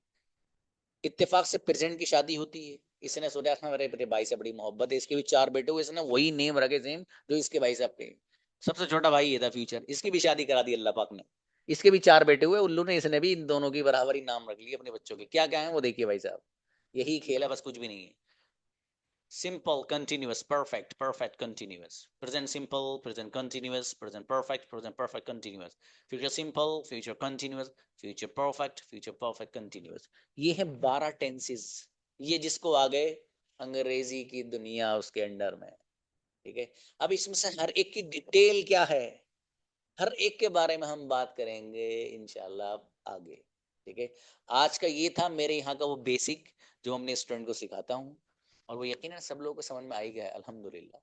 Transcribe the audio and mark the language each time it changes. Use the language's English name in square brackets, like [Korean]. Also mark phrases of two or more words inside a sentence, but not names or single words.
[Hindi] इत्तेफाक से प्रेजेंट की शादी होती है। इसने सोचा था मेरे मेरे भाई से बड़ी मोहब्बत है, इसके भी 4 बेटे हुए, इसने वही नेम रखे सेम जो इसके भाई साहब के। सबसे छोटा भाई ये था फ्यूचर, इसकी भी शादी करा दी अल्लाह पाक ने। इसके भी 4 बेटे हुए उल्लू ने, इसने भी इन दोनों की बराबरी नाम रख ली अपने बच्चों के। क्या क्या है वो देखिए भाई साहब, यही खेल है, बस कुछ भी नहीं है। [English] Simple, continuous, perfect, perfect, continuous. Present simple, present continuous, present perfect, continuous. Future simple, future continuous, future perfect, continuous. [Hindi] ये है 12 टेंसेस। ये जिसको आ गए अंग्रेजी की दुनिया उसके अंडर में। ठीक है, अब इसमें से हर एक की डिटेल क्या है, हर एक के बारे में हम बात करेंगे [Arabic] إن شاء الله [Hindi] आगे। ठीक है, आज का ये था मेरे यहाँ का वो बेसिक जो हमने स्टूडेंट को सिखाता हूँ, और वो यकीनन सब लोगों को समझ में आ ही गया है [Arabic] الحمد لله.